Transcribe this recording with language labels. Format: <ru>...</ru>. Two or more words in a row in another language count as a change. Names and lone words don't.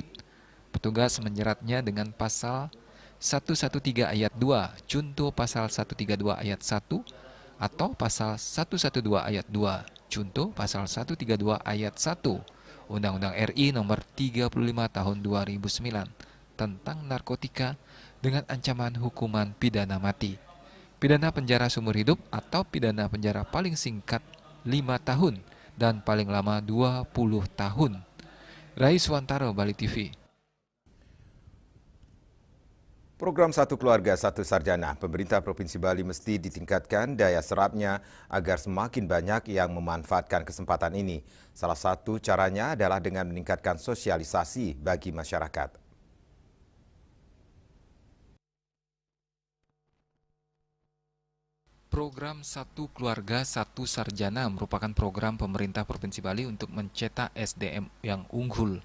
<id>Petugas menjeratnya dengan pasal 113 ayat 2, junto pasal 132 ayat 1, atau pasal 112 ayat 2, junto pasal 132 ayat 1, Undang-Undang RI nomor 35 tahun 2009 tentang narkotika dengan ancaman hukuman pidana mati, pidana penjara seumur hidup atau pidana penjara paling singkat 5 tahun dan paling lama 20 tahun. Rai Suwantaro, Bali TV. Program Satu Keluarga Satu Sarjana, pemerintah Provinsi Bali mesti ditingkatkan daya serapnya agar semakin banyak yang memanfaatkan kesempatan ini. Salah satu caranya adalah dengan meningkatkan sosialisasi bagi masyarakat. Program Satu Keluarga Satu Sarjana merupakan program pemerintah Provinsi Bali untuk mencetak SDM yang unggul.</id>